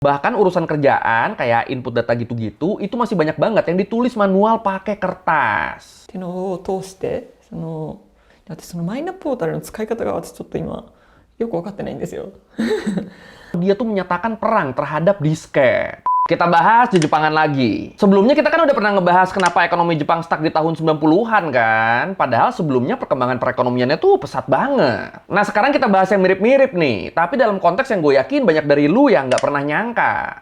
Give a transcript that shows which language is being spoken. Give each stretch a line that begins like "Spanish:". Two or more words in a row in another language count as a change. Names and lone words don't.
Indonesian: Bahkan urusan kerjaan kayak input data gitu-gitu itu masih banyak banget yang ditulis manual pakai kertas.
Japanese: っていうのを通して私そのマイナポータルの使い方が私ちょっと今よく分かってないんですよ。
Indonesian: Dia tuh menyatakan perang terhadap disket. Kita bahas di Jepangan lagi. Sebelumnya kita kan udah pernah ngebahas kenapa ekonomi Jepang stuck di tahun 90-an kan. Padahal sebelumnya perkembangan perekonomiannya tuh pesat banget. Nah sekarang kita bahas yang mirip-mirip nih. Tapi dalam konteks yang gue yakin banyak dari lu yang nggak pernah nyangka.